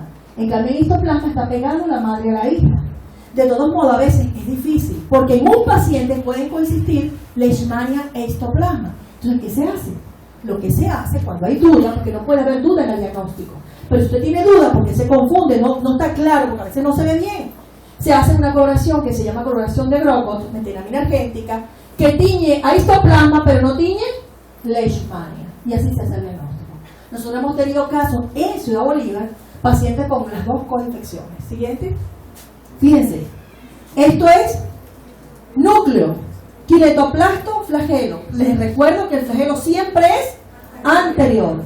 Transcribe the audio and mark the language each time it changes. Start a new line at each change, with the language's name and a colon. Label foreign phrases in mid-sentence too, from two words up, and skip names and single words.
Spanish: En cambio, el histoplasma está pegado la madre a la hija. De todos modos, a veces es difícil, porque en un paciente pueden coexistir Leishmania e histoplasma. Entonces, ¿qué se hace? lo que se hace cuando hay duda, porque no puede haber duda en el diagnóstico, pero si usted tiene duda porque se confunde, no está claro, porque a veces no se ve bien, se hace una coloración que se llama coloración de Grocott, metionina argéntica, que tiñe a histoplasma, pero no tiñe leishmania, y así se hace el diagnóstico. Nosotros hemos tenido casos en Ciudad Bolívar, pacientes con las dos coinfecciones. Siguiente. Fíjense, esto es núcleo, quinetoplasto, flagelo. Les recuerdo que el flagelo siempre es anterior.